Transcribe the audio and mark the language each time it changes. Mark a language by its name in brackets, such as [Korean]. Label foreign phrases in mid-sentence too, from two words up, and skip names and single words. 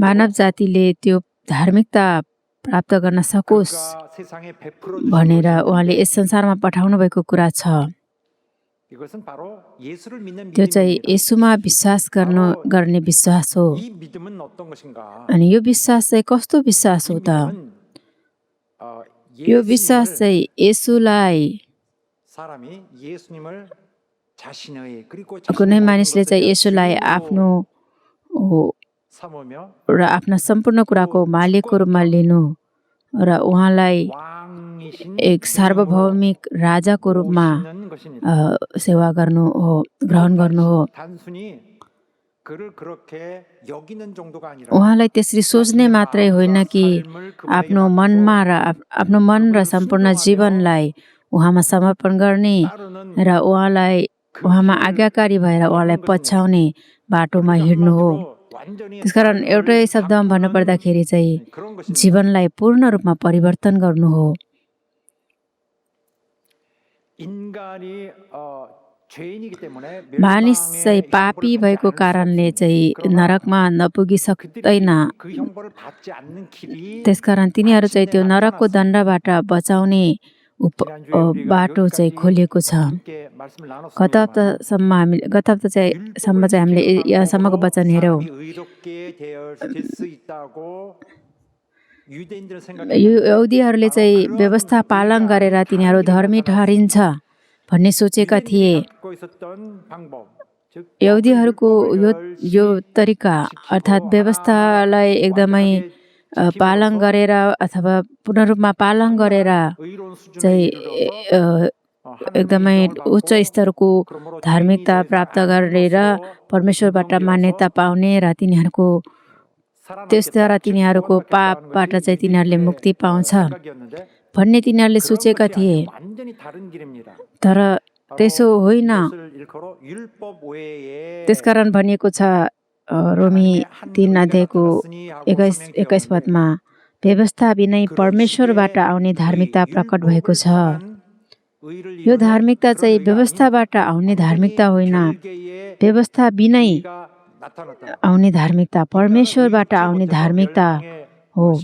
[Nepali] मानव [Korean] 있도록 [Nepali] जातिले त्यो धार्मिकता प्राप्त गर्न सकोस् [Korean] 그가 세상에 베풀어 [Nepali] भनेर [Korean] 주신 [Nepali] उहाँले [Korean] 것인데 [Nepali] यस संसारमा पठाउनु भएको कुरा छ। [Korean] 이것은 바로 예수를 믿는 [Nepali] त्यो चाहिँ [Korean] 믿음입니다. [Nepali] येशूमा विश्वास गर्ने विश्वास हो। [Korean] 이 믿음은 어떤 것인가? [Nepali] अनि यो विश्वास चाहिँ कस्तो विश्वास हो [Korean] 이 [Nepali] त? [Korean] 믿음은 [Nepali] यो विश्वास [Korean] 예수님을 [Nepali] चाहिँ येशूलाई [Korean] 사람이 예수님을 자신의 그리고 [Nepali] कुनै [Korean] 자신의 모든 [Nepali] मानिसले चाहिँ [Korean] 것을 [Nepali] येशूलाई [Korean] 주인으로 [Nepali] आफ्नो [Korean] 삼으며 [Nepali] र आफ्ना सम्पूर्ण कुराको मालिकको रूपमा लिनु र उहाँलाई [Korean] 왕이신 [Nepali] एक सार्वभौमिक राजाको रूपमा [Korean] 모시는 것입니다. [Nepali] सेवा गर्नु हो, ग्रहण गर्नु हो। [Korean] 단순히 그를 그렇게 여기는 정도가 아니라 [Nepali] उहाँलाई त्यसरी सोच्ने मात्रै होइन कि आफ्नो मनमा र आफ्नो मन र सम्पूर्ण जीवनलाई उहाँमा समर्पण गर्ने र उहाँमा आज्ञाकारी भएर उहाँलाई पछ्याउने बाटोमा हिँड्नु हो। त्यसकारण एउटै शब्दमा भन्नुपर्दाखेरि चाहिँ जीवनलाई पूर्ण रूपमा परिवर्तन गर्नु हो। [Korean] 인간이 죄인이기 때문에 [Nepali] मानिस चाहिँ [Korean] 멸망의 [Nepali] पापी [Korean] 형벌을 받지 [Nepali] भएको [Korean] 않을 수 [Nepali] कारणले [Korean] 없습니다. [Nepali] चाहिँ [Korean] 그러나 [Nepali] नरकमा नपुगी सक्दैन। [Korean] 그들이 그 형벌을 받지 않는 길이 [Nepali] त्यसकारण तिनीहरू चाहिँ त्यो [Korean] 마침내 [Nepali] नरकको [Korean] 나타났습니다. [Nepali] दण्डबाट बचाउने [Korean] 지난주에 우리가 [Nepali] बाटो चाहिँ [Korean] 여기까지 [Nepali] खोलिएको छ। [Korean] 함께 말씀을 [Nepali] गत [Korean] 나눴습니다만 [Nepali] गत हप्तासम्म चाहिँ हामीले यहाँसम्मको वचन हेऱ्यौँ। [Korean] 사람이 의롭게 될 수 있다고 유대인들은 생각했는데 [Nepali] यहुदीहरूले चाहिँ व्यवस्था पालन गरेर तिनीहरू धर्मी ठहरिन्छ भन्ने सोचेका थिए। [Korean] 갖고 있었던 방법, 즉 [Nepali] यहुदीहरूको यो तरिका अर्थात् व्यवस्थालाई एकदमै पालन गरेर अथवा पूर्ण रूपमा पालन गरेर [Korean] 의로운 수준에 [Nepali] चाहिँ [Korean] 이르러서 [Nepali] एकदमै उच्च स्तरको धार्मिकता प्राप्त गरेर परमेश्वरबाट मान्यता पाउने र तिनीहरूको त्यसद्वारा तिनीहरूको पापबाट चाहिँ तिनीहरूले मुक्ति पाउँछ भन्ने तिनीहरूले सोचेका थिए। [Korean] 완전히 다른 길입니다. [Nepali] तर त्यसो होइन। [Korean] 이것을 일컬어 율법 외에 [Nepali] त्यसकारण भनिएको छ रोमी 3 अध्यायको 21 पदमा व्यवस्था बिनै परमेश्वरबाट आउने धार्मिकता प्रकट भएको छ। यो धार्मिकता चाहिँ व्यवस्थाबाट आउने धार्मिकता होइन, व्यवस्था बिनै आउने धार्मिकता परमेश्वरबाट आउने धार्मिकता हो।